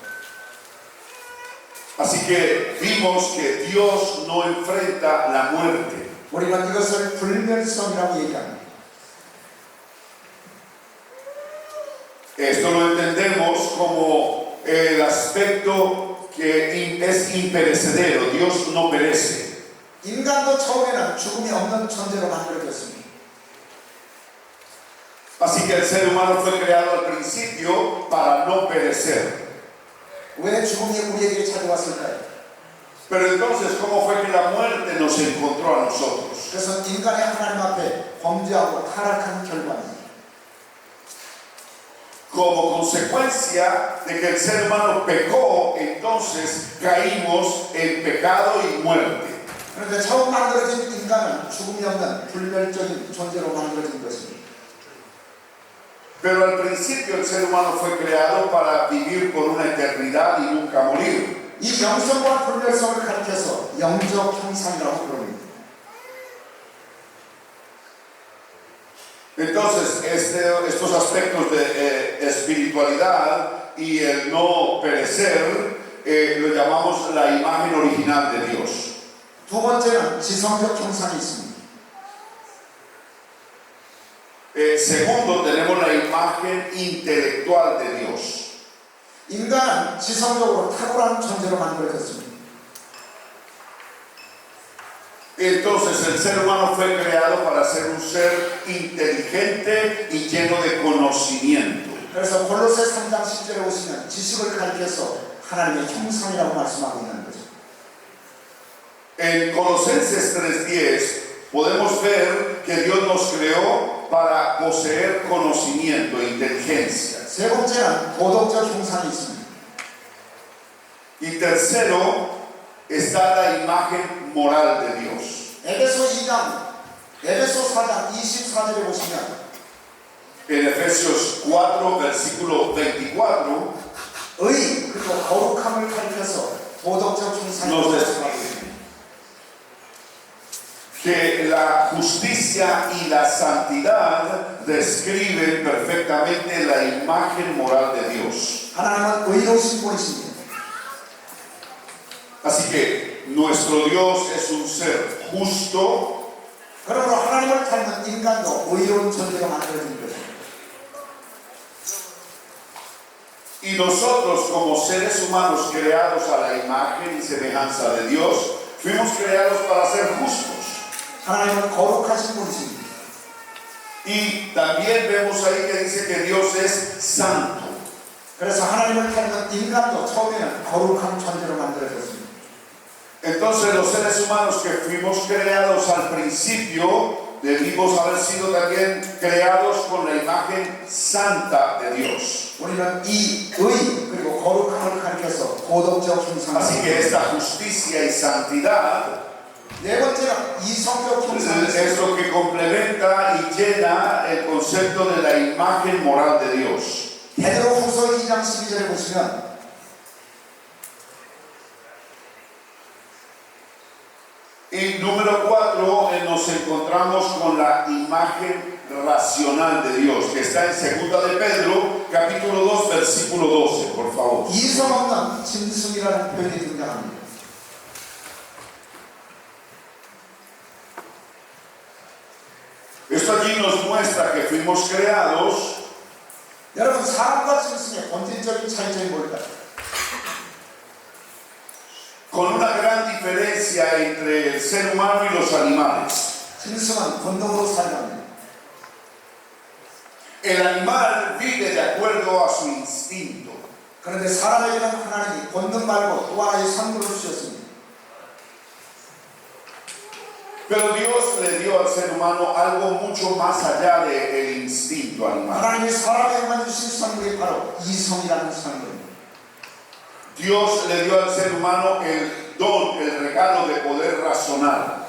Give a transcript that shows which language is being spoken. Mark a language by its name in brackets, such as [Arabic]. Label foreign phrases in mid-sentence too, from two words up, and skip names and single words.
[Spanish] Así que vimos que Dios no enfrenta la muerte. [Korean] 우리는 이것을 불멸성이라고 얘기합니다. [Spanish] Esto lo entendemos como el aspecto que es imperecedero. Dios no perece. [Korean] 인간도 처음에는 죽음이 없는 존재로 만들어졌습니다. [Spanish] Así que el ser humano fue creado al principio para no perecer. [Korean] 왜 죽음이 우리에게 찾아왔을까요? [Spanish] Pero entonces, ¿cómo fue que la muerte nos encontró a nosotros? [Korean] 그것은 인간이 하나님 앞에 범죄하고 타락한 결과입니다. [Spanish] Como consecuencia de que el ser humano pecó, entonces caímos en pecado y muerte. [Korean] 그런데 처음 만들어진 인간은 죽음이 없는 불멸적인 존재로 만들어진 것입니다. [Spanish] Pero al principio el ser humano fue creado para vivir por una eternidad y nunca morir. [Korean] 이 영성과 불멸성을 가리켜서 영적 형상이라고 부릅니다. [Spanish] Entonces, estos aspectos de espiritualidad y el no perecer, lo llamamos la imagen original de Dios. [Korean] 두 번째는 지성적 형상이 있습니다. [Spanish] Segundo, tenemos la imagen intelectual de Dios. [Korean] 인간은 지성적으로 탁월한 존재로 만들어졌습니다. [Spanish] Entonces el ser humano fue creado para ser un ser inteligente y lleno de conocimiento. [Korean] 그래서 골로새 3장 10절에 보시면 지식을 가리켜서 하나님의 형상이라고 말씀하고 있는 거죠. [Spanish] En Colosenses 3:10 podemos ver que Dios nos creó para poseer conocimiento e inteligencia. [Korean] 세 번째는 도덕적 형상이 있습니다. [Spanish] Y tercero, está la imagen moral de Dios. [Korean] 에베소 4장 24절에 보시면 [Spanish] En Efesios 4, versículo 24, [Korean] 의 그리고 거룩함을 가리켜서 도덕적 형상이 [Spanish] Nos des- [Korean] 말씀하고 있습니다. [Spanish] que la justicia y la santidad describen perfectamente la imagen moral de Dios. [Korean] 하나님은 의로우신 분이십니다. [Spanish] Así que nuestro Dios es un ser justo, [Korean] 그러므로 하나님을 닮은 인간도 의로운 존재가 만들어진 것입니다. [Spanish] y nosotros como seres humanos creados a la imagen y semejanza de Dios, fuimos creados para ser justos. [Korean] 하나님은 거룩하신 분이십니다. [Spanish] Y también vemos ahí que dice que Dios es santo. [Korean] 그래서 하나님을 닮은 인간도 처음에는 거룩한 존재로 만들어졌습니다. [Spanish] Entonces los seres humanos que fuimos creados al principio debimos haber sido también creados con la imagen santa de Dios. [Korean] 우리는 이 의 그리고 거룩함을 가리켜서 도덕적 형상을 [Spanish] Así que esta justicia y santidad [Korean] 네 번째는 이성적 형상이 [Spanish] es lo que complementa y llena el concepto de la imagen moral de Dios. [Korean] 베드로후서 2장 12절에 보시면 [Spanish] Y número 4, nos encontramos con la imagen racional de Dios, que está en 2 de Pedro, capítulo 2, versículo 12, por favor. [Korean] 이성 없는 짐승이라는 표현이 등장합니다. [Spanish] Esto allí nos muestra que fuimos creados [Korean] 여러분 사람과 짐승의 본질적인 차이점이 뭘까요? [Spanish] con una gran diferencia entre el ser humano y los animales. [Korean] 짐승은 본능으로 살아갑니다. [Spanish] El animal vive de acuerdo a su instinto. [Korean] 그런데 사람에게는 하나님이 본능 말고 또 하나의 상분을 주셨습니다. [Spanish] Pero Dios le dio al ser humano algo mucho más allá del instinto animal. [Korean] 하나님이 사람에게만 주신 선물이 바로 이성이라는 선물입니다. [Spanish] Dios le dio al ser humano el don, el regalo de poder razonar.